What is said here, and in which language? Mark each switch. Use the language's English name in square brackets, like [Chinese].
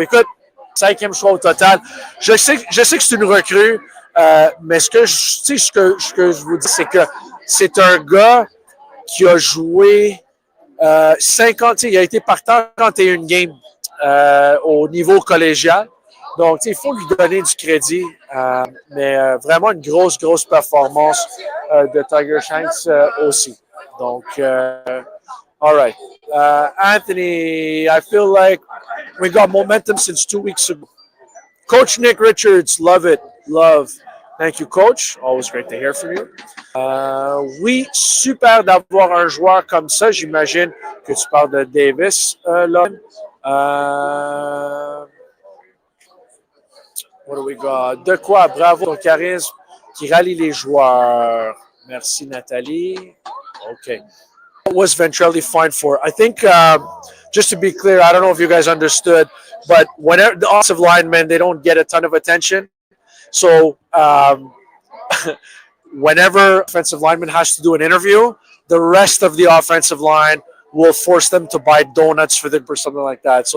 [French] Écoute, 5e choix au total. Je sais que c'est une recrue, mais ce que je vous dis, c'est que c'est un gars qui a joué 50. Il a été partant 41 games au niveau collégial. Donc, il faut lui donner du crédit, mais vraiment une grosse performance de Tiger Shanks aussi. Donc, all right. [English] Anthony, I feel like we got momentum since 2 weeks ago. Coach Nick Richards, love it. Love. Thank you, Coach. Always great to hear from you. [French] Oui, super d'avoir un joueur comme ça. J'imagine que tu parles de Davis, là. [English] What do we got? [French] De quoi? Bravo, ton charisme qui rallie les joueurs. Merci, Nathalie. Okay. [English] What was Ventrelli fined for? I think, just to be clear, I don't know if you guys understood, but whenever the offensive linemen, they don't get a ton of attention. So, whenever offensive lineman has to do an interview, the rest of the offensive line will force them to buy donuts for them or something like that.